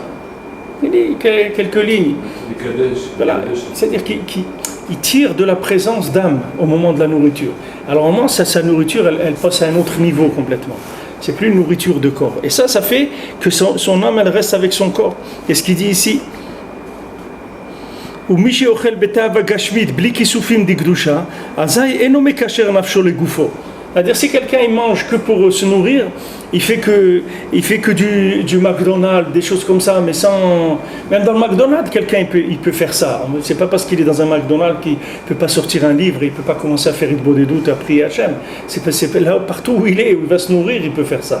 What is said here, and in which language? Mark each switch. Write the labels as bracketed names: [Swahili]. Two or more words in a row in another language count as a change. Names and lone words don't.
[French] Il lit quelques lignes. Voilà. C'est-à-dire qu'il tire de la présence d'âme au moment de la nourriture. Alors au moment, sa nourriture, elle passe à un autre niveau complètement. C'est plus une nourriture de corps. Et ça fait que son âme, elle reste avec son corps. Et ce qu'il dit ici, [Hebrew] ומי שאוכל בתאווה גשמית בלי כיסופים דקדושה, אזי אינו מקשר נפשו לגופו. [French] C'est-à-dire, si quelqu'un il mange que pour se nourrir, il fait que du McDonald's, des choses comme ça, mais sans... Même dans le McDonald's, quelqu'un il peut faire ça. C'est pas parce qu'il est dans un McDonald's qu'il peut pas sortir un livre, il peut pas commencer à faire une bonne doute à prier Hachem. C'est là, partout où il va se nourrir, il peut faire ça.